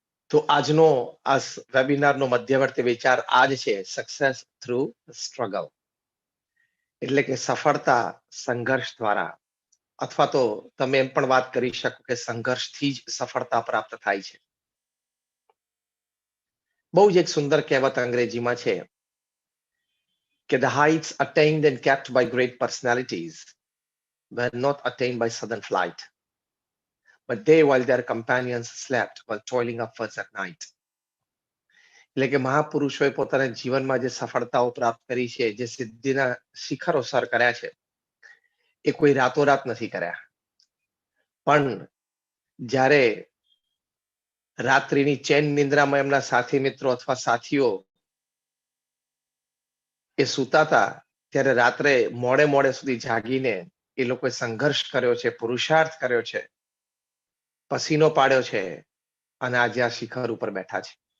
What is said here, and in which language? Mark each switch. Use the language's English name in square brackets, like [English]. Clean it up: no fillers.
[Gujarati] તો આજનો આ વેબિનારનો મધ્યવર્તી વિચાર આજ છે, [English] Success through struggle. [Gujarati] એટલે કે સફળતા સંઘર્ષ દ્વારા, અથવા તો તમે એમ પણ વાત કરી શકો કે સંઘર્ષથી જ સફળતા પ્રાપ્ત થાય છે. બહુ જ એક સુંદર કહેવત અંગ્રેજીમાં છે કે [English] the heights attained and kept by great personalities were not attained by sudden flight, but they while their companions slept while toiling upwards at night. [Gujarati] એટલે કે મહાપુરુષોએ પોતાના જીવનમાં જે સફળતાઓ પ્રાપ્ત કરી છે, જે સિદ્ધિના શિખરો સર કર્યા છે, એ કોઈ રાતોરાત નથી કર્યા. પણ જ્યારે રાત્રિની ચેન નિંદ્રામાં એમના સાથી મિત્રો અથવા સાથીઓ એ સૂતા હતા, ત્યારે રાત્રે મોડે સુધી જાગીને એ લોકોએ સંઘર્ષ કર્યો છે, પુરુષાર્થ કર્યો છે, પસીનો પાડ્યો છે અને આજે આ શિખર ઉપર બેઠા છે.